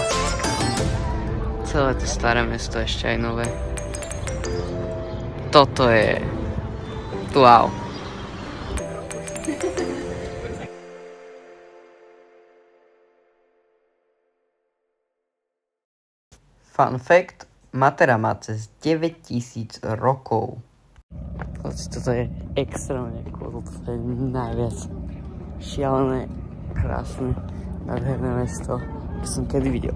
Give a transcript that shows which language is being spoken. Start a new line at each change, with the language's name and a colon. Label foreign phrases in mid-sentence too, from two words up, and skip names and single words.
Slovak: Celé to staré mesto, ešte aj nové. Toto je... wow.
English: Fun fact,
Slovak: Matera má cez 9000 rokov. Toto je extrémne cool, toto je najviac šialené, krásne, nádherné mesto, ktoré som kedy videl.